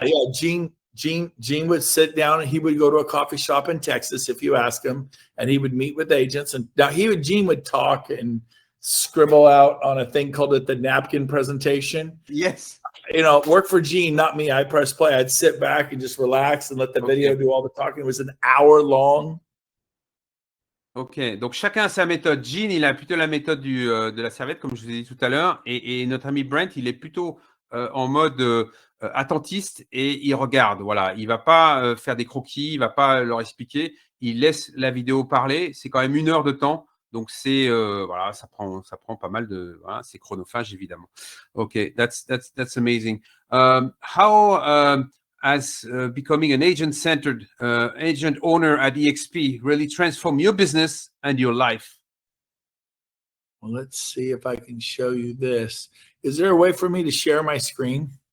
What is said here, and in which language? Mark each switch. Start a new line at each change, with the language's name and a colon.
English: Yeah, Gene would sit down and he would go to a coffee shop in Texas if you ask him, and he would meet with agents. And now Gene would talk and scribble out on a thing called the napkin presentation. Yes. Work for Gene, not me. I press play. I'd sit back and just relax and let the video do all the talking. It was an hour long.
French: Ok, donc chacun a sa méthode. Gene, il a plutôt la méthode de la serviette, comme je vous ai dit tout à l'heure, et notre ami Brent, il est plutôt en mode attentiste et il regarde. Voilà, il va pas faire des croquis, il va pas leur expliquer. Il laisse la vidéo parler. C'est quand même 1 heure de temps, donc c'est voilà, ça prend pas mal de. Voilà, c'est chronophage évidemment.
English: Ok, that's amazing. How as becoming an agent-centered agent owner at EXP really transform your business and your life? Well, let's see if I can show you this. Is there a way for me to share my screen?